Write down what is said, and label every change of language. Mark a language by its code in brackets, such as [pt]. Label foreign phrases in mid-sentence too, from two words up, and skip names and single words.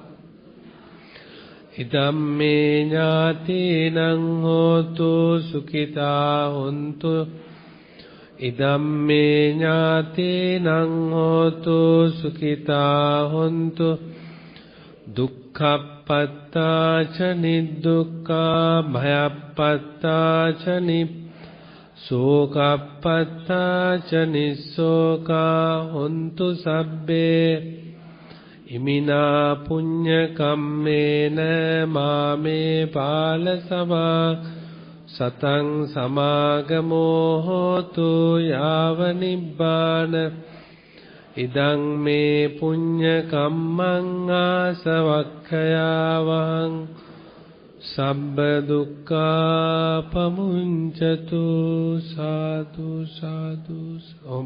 [pi] ඉදම්මේ ඥාතිනං හෝතු සුඛිතා හොන්තු ඉදම්මේ ඥාතිනං හෝතු සුඛිතා හොන්තු දුක්ඛප්පත්තා ච නිදුක්ඛා භයප්පත්තා ච සෝකප්පත්තා ච නිස්සෝකා හොන්තු සබ්බේ ඉමිනා පුඤ්ඤ කම්මේන මාමේ බාල සමා සතං සමාගමෝ හෝතු යාව නිබ්බාන ඉදං මේ පුඤ්ඤ කම්මං ආසවක්ඛයාවං සබ්බ දුක්ඛා පමුඤ්චතු සාදු සාදු ඕම